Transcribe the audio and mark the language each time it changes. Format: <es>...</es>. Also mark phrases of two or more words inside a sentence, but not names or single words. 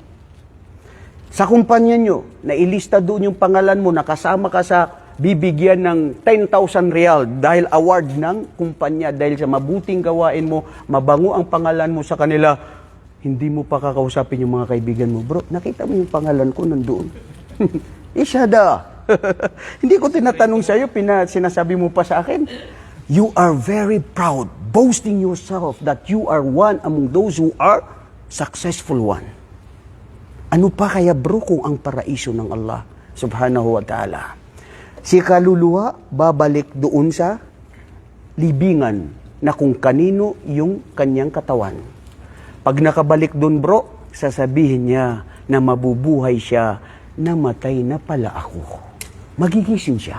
<tl>Sa kumpanya nyo, nailista doon yung pangalan mo, nakasama ka sa bibigyan ng 10,000 real dahil award ng kumpanya, dahil sa mabuting gawain mo, mabango ang pangalan mo sa kanila, hindi mo pa kakausapin yung mga kaibigan mo, bro, nakita mo yung pangalan ko nandoon. Isyada. Hindi ko tinatanong sa'yo, sinasabi mo pa sa akin.</tl> <en>You are very proud, boasting yourself that you are one among those who are successful one.</en> <tl>Ano pa kaya bro kung ang paraiso ng Allah</tl> <ar>سبحانه وتعالى?</ar> <tl>Si kaluluwa babalik doon sa libingan na kung kanino yung kanyang katawan. Pag nakabalik doon bro, sasabihin niya na mabubuhay siya, namatay na pala ako. Magigising siya.</tl>